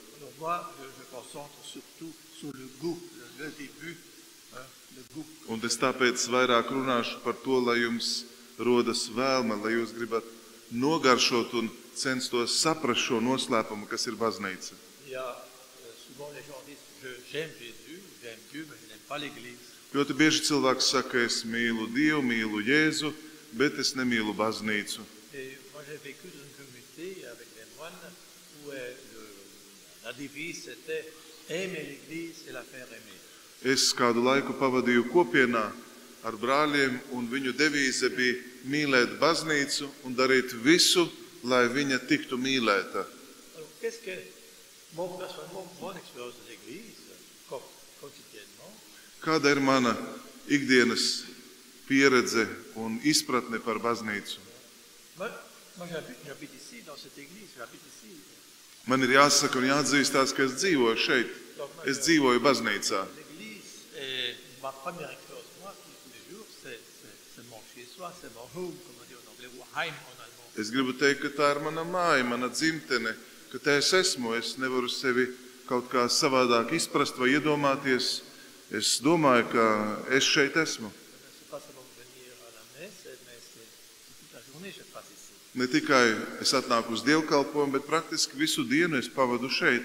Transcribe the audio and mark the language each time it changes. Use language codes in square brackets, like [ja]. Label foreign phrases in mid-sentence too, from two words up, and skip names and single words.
[lv] Un es tāpēc vairāk runāšu par to, lai jums rodas vēlme, lai jūs gribat nogaršot un censtos saprast šo noslēpumu, kas ir baznīca. Ļoti bieži cilvēks saka, es mīlu Dievu, mīlu Jēzu, bet es nemīlu baznīcu. [fr] J'ai vécu dans une communauté avec des moines où la devise était aimer l'église et la faire aimer. [lv] Es kādu laiku pavadīju kopienā ar brāļiem, un viņu devīze bija mīlēt baznīcu un darīt visu, lai viņa tiktu mīlēta. [fr] Alors, qu'est-ce que mon expérience de l'église quotidiennement? [lv] Kāda ir mana ikdienas pieredze un izpratne par baznīcu? [fr] Moi, j'habite ici, dans cette église, j'habite ici. [lv] Man ir jāsaka un jāatzīstās, ka es dzīvoju šeit. Es dzīvoju baznīcā. [fr] L'église est ma première expérience, moi, tous les jours, c'est mon chez-soi, c'est mon home, comme on dit en anglais, ou heim en allemand. [lv] Es gribu teikt, ka tā ir mana māja, mana dzimtene, ka te es esmu. Es nevaru sevi kaut kā savādāk izprast vai iedomāties. Es domāju, ka es šeit esmu. Ne tikai es atnāku uz dievkalpojumu, bet praktiski visu dienu es pavadu šeit.